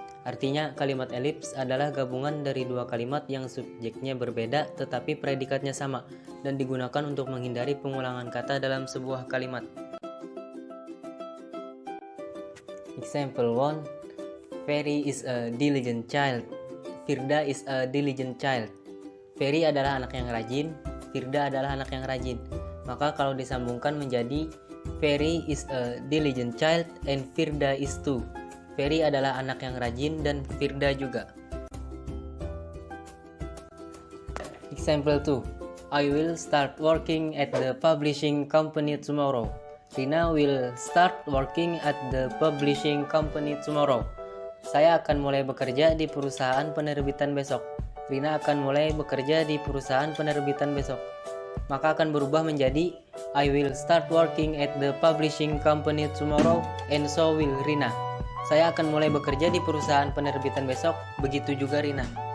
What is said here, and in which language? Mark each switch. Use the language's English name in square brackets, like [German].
[Indonesian] Artinya, kalimat elips adalah gabungan dari dua kalimat yang subjeknya berbeda tetapi predikatnya sama dan digunakan untuk menghindari pengulangan kata dalam sebuah kalimat. [English] Example 1. Ferry is a diligent child. Firda is a diligent child. [Indonesian] Ferry adalah anak yang rajin, Firda adalah anak yang rajin. Maka kalau disambungkan menjadi [English] Ferry is a diligent child and Firda is too. [Indonesian] Ferry adalah anak yang rajin dan Firda juga. [English] Example 2. I will start working at the publishing company tomorrow. Rina will start working at the publishing company tomorrow. [Indonesian] Saya akan mulai bekerja di perusahaan penerbitan besok. Rina akan mulai bekerja di perusahaan penerbitan besok. Maka akan berubah menjadi [English] I will start working at the publishing company tomorrow and so will Rina. [Indonesian] Saya akan mulai bekerja di perusahaan penerbitan besok, begitu juga Rina.